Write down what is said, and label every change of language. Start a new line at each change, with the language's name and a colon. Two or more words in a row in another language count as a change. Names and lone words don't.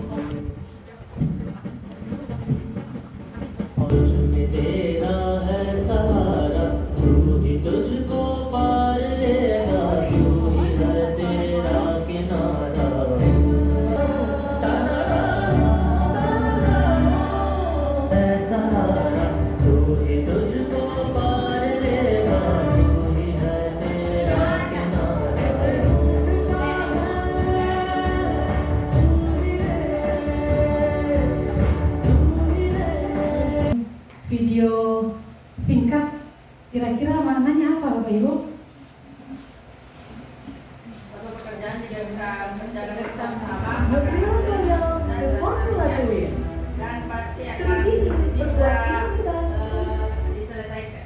Hindi: और चुके तेरा है सहारा तू ही तुझको पार लेगा तू ही है तेरा किनारा है सहारा तू ही तुझको पार लेगा तू ही है तेरा
Indonesian: Video singkat, kira-kira maknanya apa Bapak Ibu? Satu pekerjaan juga bisa kerjakan bersama-sama dan pasti akan bisa diselesaikan.